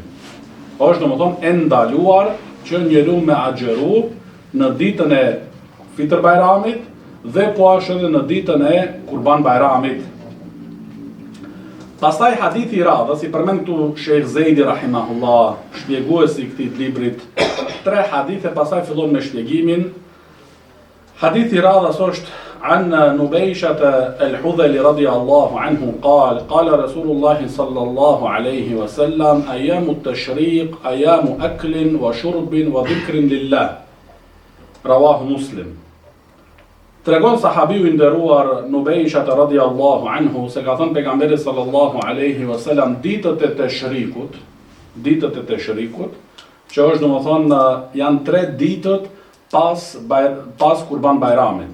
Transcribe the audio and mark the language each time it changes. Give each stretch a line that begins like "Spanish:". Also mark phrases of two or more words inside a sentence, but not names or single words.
Albanian: Është domethënë e ndaluar që njeriu me agjeru në ditën e Fitr Bajramit dhe po ashtu edhe në ditën e Kurban Bajramit. Pastaj hadithi i radhës i përmend këtu Sheikh Zeidi rahimahullah, shpjeguesi i këtij librit, 3 hadithe, pastaj fillon me shpjegimin. Hadithi i radhës është
Arabic: عن نبيشة الهذلي رضي الله عنه قال رسول الله صلى الله عليه وسلم أيام التشريق أيام أكل وشرب وذكر لله. رواه مسلم.
Albanian: Tregon sahabiu i nderuar Nubayshat
Arabic: رضي الله عنه
Albanian: se ka thënë pejgamberi
Arabic: صلى الله عليه وسلم
Albanian: ditët e teshrikut, që është domethënë janë 3 ditët pas Kurban Bajramit.